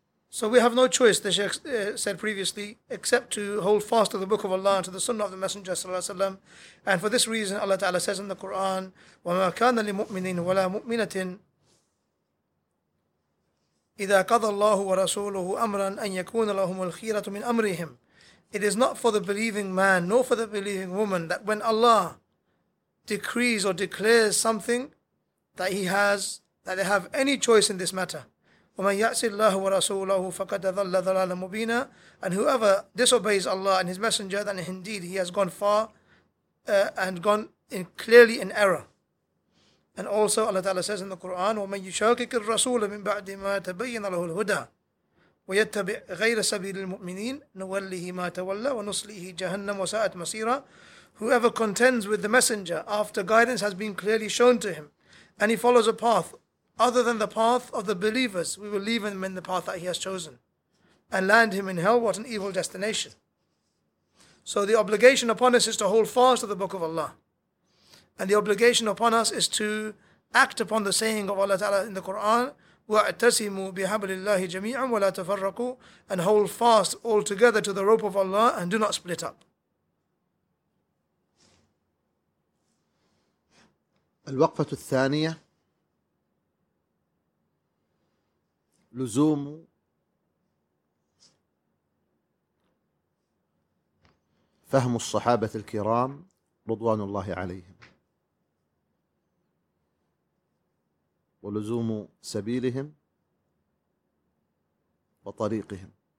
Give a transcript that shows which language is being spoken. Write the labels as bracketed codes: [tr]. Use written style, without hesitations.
[en] So we have no choice, the Sheikh said previously, except to hold fast to the Book of Allah and to the Sunnah of the Messenger [ar] صلى الله عليه وسلم. [en] And for this reason, Allah Ta'ala says in the Quran, [ar] وَمَا كَانَ لِمُؤْمِنِينَ وَلَا مُؤْمِنَةٍ إِذَا قَضَ اللَّهُ وَرَسُولُهُ أَمْرًا أَنْ يَكُونَ لَهُمُ الْخِيرَةُ مِنْ أَمْرِهِمْ. [en] It is not for the believing man, nor for the believing woman, that when Allah decrees or declares something, that he has, that they have any choice in this matter. [ar] وَمَنْ يَعْسِ اللَّهُ وَرَسُولَهُ فَقَدْ ذَلَّ ذَلَالًا مُبِينًا. [en] And whoever disobeys Allah and his messenger, then indeed he has gone far and gone in clearly in error. And also Allah Ta'ala says in the Quran, [ar] وَمَنْ يُشَاكِكِ الرَّسُولَ مِنْ بَعْدِ مَا تَبَيِّنَ لَهُ الْهُدَى وَيَتَّبِعْ غَيْرَ سَبِيلِ الْمُؤْمِنِينَ نُوَلِّهِ مَا تَوَلَّى وَنُصْلِهِ جَهَنَّمَ وَسَاءَتْ مَصِيرًا. [en] Whoever contends with the messenger after guidance has been clearly shown to him and he follows a path other than the path of the believers, we will leave him in the path that he has chosen and land him in hell. What an evil destination. So the obligation upon us is to hold fast to the Book of Allah. And the obligation upon us is to act upon the saying of Allah Ta'ala in the Quran, [ar] وَاَعْتَسِمُوا بِحَبْلِ اللَّهِ جَمِيعًا وَلَا تَفَرَّقُوا, [en] and hold fast altogether to the rope of Allah and do not split up. [ar] الوقفة الثانية لزوم فهم الصحابة الكرام رضوان الله عليهم ولزوم سبيلهم وطريقهم,